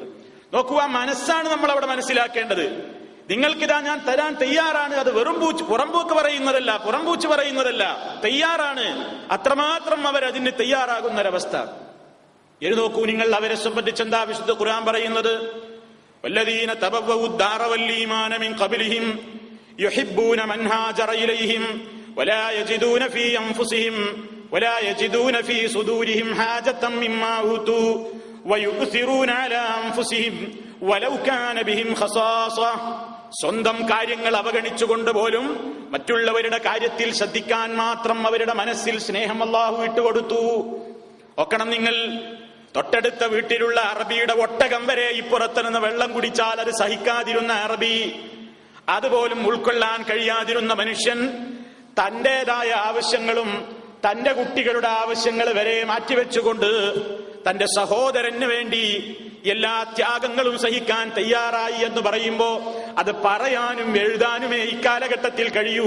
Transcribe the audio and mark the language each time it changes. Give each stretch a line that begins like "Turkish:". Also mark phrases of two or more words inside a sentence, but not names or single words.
Malayalam: നോക്കൂ, ആ മനസ്സാണ് നമ്മൾ അവിടെ മനസ്സിലാക്കേണ്ടത്. നിങ്ങൾക്കിതാ ഞാൻ തരാൻ തയ്യാറാണ്. അത് വെറും പുറംപൂച്ച് പറയുന്നതല്ല, തയ്യാറാണ്. അത്രമാത്രം അവരതിന് തയ്യാറാകുന്നൊരവസ്ഥ. നോക്കൂ, നിങ്ങൾ അവരെ സംബന്ധിച്ച് എന്താ വിശുദ്ധ ഖുർആൻ പറയുന്നത്?
Arabic: والذين تبوءوا الدار والإيمان من قبلهم يحبون من هاجر إليهم ولا يجدون في صدورهم حاجة مما أوتوا ويؤثرون على أنفسهم ولو كان بهم خصاصة.
Malayalam: സ്വന്തം കാര്യങ്ങൾ അവഗണിച്ചുകൊണ്ട് പോലും മറ്റുള്ളവരുടെ കാര്യത്തിൽ ശ്രദ്ധിക്കാൻ മാത്രം അവരുടെ മനസ്സിൽ സ്നേഹം അല്ലാഹു ഇട്ടുകൊടുത്തു. ഒക്കണം നിങ്ങൾ, തൊട്ടടുത്ത വീട്ടിലുള്ള അറബിയുടെ ഒട്ടകം വരെ ഇപ്പുറത്ത് നിന്ന് വെള്ളം കുടിച്ചാൽ അത് സഹിക്കാതിരുന്ന അറബി, അതുപോലും ഉൾക്കൊള്ളാൻ കഴിയാതിരുന്ന മനുഷ്യൻ തന്റേതായ ആവശ്യങ്ങളും തന്റെ കുട്ടികളുടെ ആവശ്യങ്ങൾ വരെ മാറ്റിവെച്ചുകൊണ്ട് തന്റെ സഹോദരന് വേണ്ടി എല്ലാ ത്യാഗങ്ങളും സഹിക്കാൻ തയ്യാറായി എന്ന് പറയുമ്പോ അത് പറയാനും എഴുതാനുമേ ഇക്കാലഘട്ടത്തിൽ കഴിയൂ.